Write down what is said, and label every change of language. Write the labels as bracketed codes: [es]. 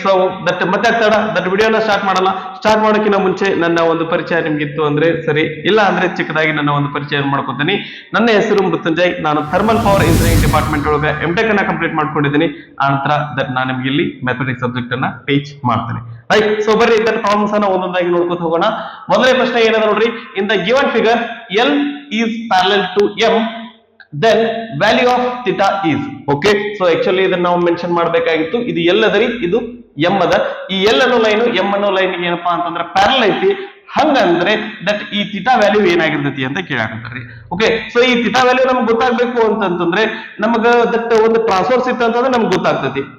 [kn] So ಮತ್ತೆ ವಿಡಿಯೋನ start ಮಾಡಲ್ಲ. ಸ್ಟಾರ್ಟ್ ಮಾಡೋಕ್ಕಿಂತ ಮುಂಚೆ ನನ್ನ ಒಂದು ಪರಿಚಯ ನಿಮ್ಗಿತ್ತು ಅಂದ್ರೆ ಸರಿ, ಇಲ್ಲ ಅಂದ್ರೆ ಚಿಕ್ಕದಾಗಿ ನನ್ನ ಒಂದು ಪರಿಚಯ ಮಾಡ್ಕೊತೀನಿ. ನನ್ನ ಹೆಸರು ಮೃತ್ಯುಂಜಯ್. ನಾನು ಥರ್ಮಲ್ ಪವರ್ ಇಂಜಿನಿಯರಿಂಗ್ ಡಿಪಾರ್ಟ್ಮೆಂಟ್ ಒಳಗೆ ಎಂಟೆಕ್ ಅನ್ನ ಕಂಪ್ಲೀಟ್ ಮಾಡ್ಕೊಂಡಿದ್ದೀನಿ. ಆ ನಂತರ ನಾನು ನಿಮ್ಗೆ ಇಲ್ಲಿ ಮ್ಯಾಥಮೆಟಿಕ್ಸ್ ಸಬ್ಜೆಕ್ಟ್ ಅನ್ನ ಟೀಚ್ ಮಾಡ್ತೀನಿ. ರೈಟ್. ಸೊ ಬರ್ರಿ ಪ್ರಾಬ್ಲಮ್ಸ್ ಅನ್ನ ಒಂದೊಂದಾಗಿ ನೋಡ್ಕೊತ ಹೋಗೋಣ. ಮೊದಲನೇ ಪ್ರಶ್ನೆ ಏನದ ನೋಡ್ರಿ. [en] In the given figure L is parallel to M, then value of theta is. Okay, so actually [kn] ಇದನ್ನ ನಾವು ಮೆನ್ಷನ್ ಮಾಡಬೇಕಾಗಿತ್ತು. ಇದು L ಅದರಿ, ಇದು M ಅದ. ಈ L ಅನ್ನೋ ಲೈನ್ M ಅನ್ನೋ ಲೈನ್ ಏನಪ್ಪಾ ಅಂತಂದ್ರೆ ಪ್ಯಾರಲಲ್ ಐತಿ. ಹಂಗಂದ್ರೆ ದಟ್ ಈ ಥೀಟಾ ವ್ಯಾಲ್ಯೂ ಏನಾಗಿರ್ತೈತಿ ಅಂತ ಕೇಳಾಕತ್ತಾರ್ರಿ. ಓಕೆ, ಸೊ ಈ ಥೀಟಾ ವ್ಯಾಲ್ಯೂ ನಮ್ಗೆ ಗೊತ್ತಾಗ್ಬೇಕು ಅಂತಂದ್ರೆ ನಮಗ ದಟ್ ಒಂದು ಟ್ರಾನ್ಸ್ಫರ್ಸ್ ಇತ್ತು ಅಂತಂದ್ರೆ ನಮ್ಗೆ ಗೊತ್ತಾಗ್ತೈತಿ.